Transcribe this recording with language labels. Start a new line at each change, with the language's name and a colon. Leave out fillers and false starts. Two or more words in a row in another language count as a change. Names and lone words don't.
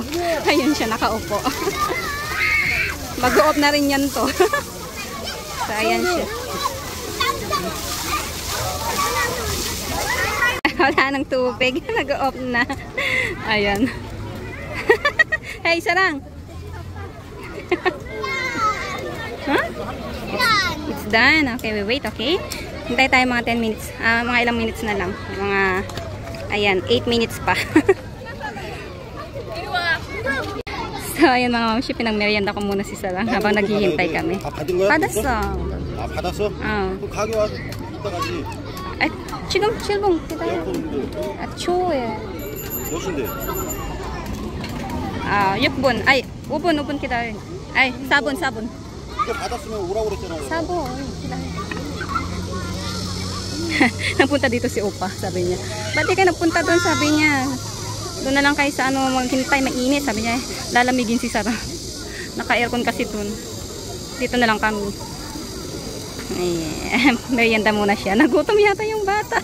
Filipino: Ayun siya, nakaupo. Mag-o-off na rin yan to. So, ayan siya. Wala ng tubig. Nag-off na. Ayan. Hey, Sarang.
English: Huh? It's done. Okay, we wait, okay?
Filipino: Hintay tayo mga 10 minutes. Mga ilang minutes na lang. Mga, ayan, 8 minutes pa. So, ayan mga mamshi, pinagmerienda ko muna si Sarang habang naghihintay kami.
Korean: 받았어. 받았어? 그럼 가게 와서 이따 가지. 지금 7분 기다려. 초에. 몇 시인데? 6분. 5분 기다려. 4분. 그때 받았으면 오라고 그랬잖아요. 4분. 기다려.
Filipino: Napunta dito si Opa, sabi niya. Ba't di ka napunta doon, sabi niya. Doon na lang kayo sa maghintay, mainit, sabi niya. Lalamigin si Sarah. Naka-aircon kasi doon. Dito na lang kami. Merienda muna siya. Nagutom yata yung bata.